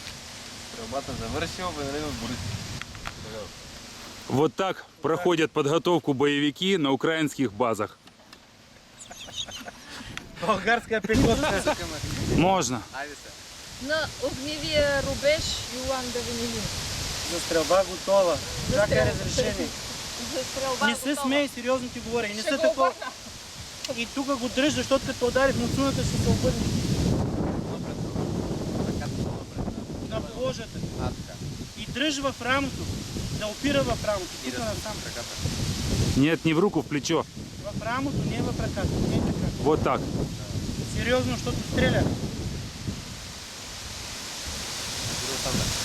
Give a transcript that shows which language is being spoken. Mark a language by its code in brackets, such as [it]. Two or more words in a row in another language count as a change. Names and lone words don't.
[bg] Стрелбата завършил, Венелинов Борис. [ru] Вот так проходят подготовку боевики на украинских базах. [bg] Българска пехота. [ru] Можно. [bg] Айде се. На огневия рубеж Йоланда Венелин. За стрелба готова. Чакай стрелба. разрешение. За стрелба Не се готова. смей, сериозно ти говоря. И не Ще се го такова. обърна. И тук го дръж, защото като удари в муцуната ще се обърне на кожата. Така. И дръж в рамото. Да опира в рамото. И Тук да насам. спусти краката. [ru] Нет, не в руку, в плечо. [bg] В рамото, не в ръката. Не е така. [ru] Вот так. [bg] Сериозно, защото стреля. Друго там да.